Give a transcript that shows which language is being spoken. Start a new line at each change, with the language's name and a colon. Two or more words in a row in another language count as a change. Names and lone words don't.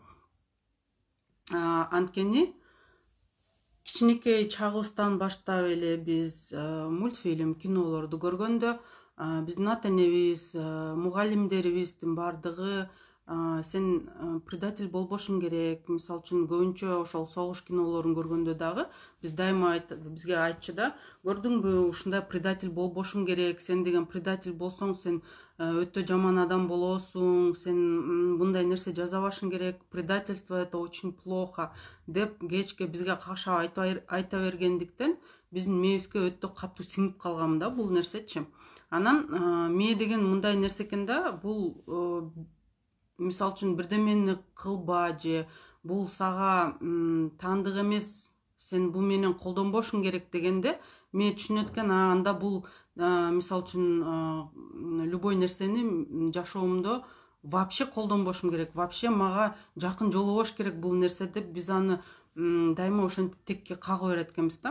Kyrgyz: Анткени кичинекей чагыбыздан баштап эле биз мультфильм, кинолорду көргөндө биздин ата энебиз, мугалимдерибиздин бардыгы сен предатель болбошуң керек. Мисалы үчүн көбүнчө ошол согуш кинолорун көргөндө дагы биз дайыма бизге айтчу да, көрдүңбү, ушундай предатель болбошуң керек, сен деген предатель болсоң сен өтө жаман адам болосуң, сен мындай нерсе жасабашың керек,
Russian: предательство это очень плохо
Kyrgyz: деп кечке бизге кашап айта бергендиктен биздин мээбизге өтө катуу сиңип калган да бул нерсечи. Анан мээ деген мындай нерсе экен да, бул мисалы үчүн бирдемени кылба, же бул сага таандык эмес, сен бул менен колдонбошуң керек дегенде мен түшүнөт экен, анда бул мисалы үчүн любой нерсени жашоомдо вообще колдонбошум керек, вообще мага жакын жолобош керек бул нерсе деп биз аны дайыма ошентип текке кагып берет экенбиз да.